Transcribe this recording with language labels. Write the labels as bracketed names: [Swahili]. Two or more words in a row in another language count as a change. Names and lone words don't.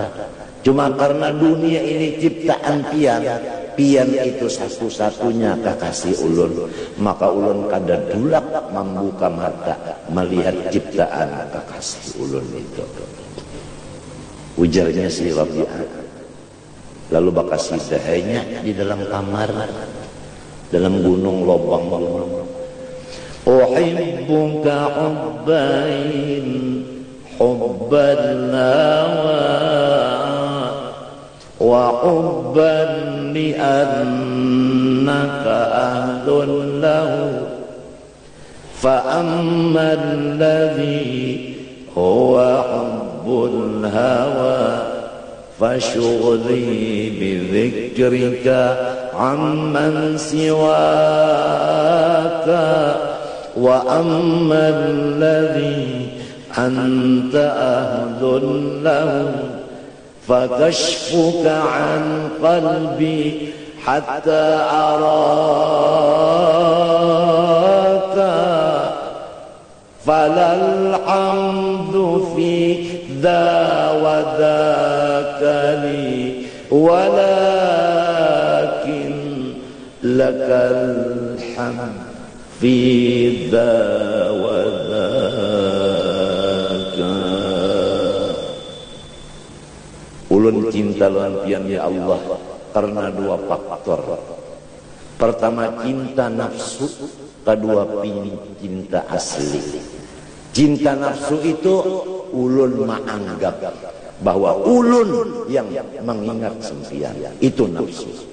[Banjar] Cuma karena dunia ini ciptaan pian, pian itu satu-satunya kekasih ulun, maka ulun kada dulak membuka mata melihat ciptaan kekasih ulun itu. Ujarnya si Rabi'ah. Lalu bakas sidahnya di dalam kamar, dalam gunung lobang gunung. [Arabic] أحبك حبين حبا لوا وحبا لأنك أهل له فأما الذي هو حب الهوى فشغلي بذكرك عمن سواك وأما الذي أنت أهل له فكشفك عن قلبي حتى أراك فلا الحمد في ذا وذاك لي ولكن لك الحمد في ذا وذاك. [Banjar] Ulun cinta lampian ya Allah karena dua faktor. Pertama cinta nafsu, kedua cinta asli. Cinta nafsu itu ulun menganggap bahwa ulun yang mengingat sempian, itu nafsu.